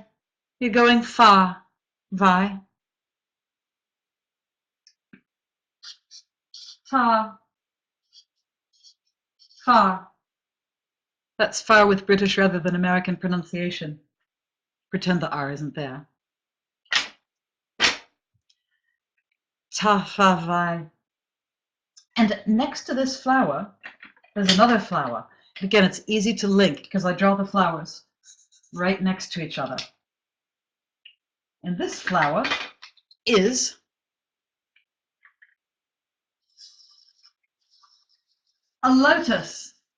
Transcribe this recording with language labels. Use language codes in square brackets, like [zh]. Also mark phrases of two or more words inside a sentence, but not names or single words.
[en] You're going far, Vi. Far. Far. That's far with British rather than American pronunciation. Pretend the R isn't there. [sm] Ta fa Vi. [en] And next to this flower, there's another flower. Again, it's easy to link because I draw the flowers right next to each other. And this flower is a lotus.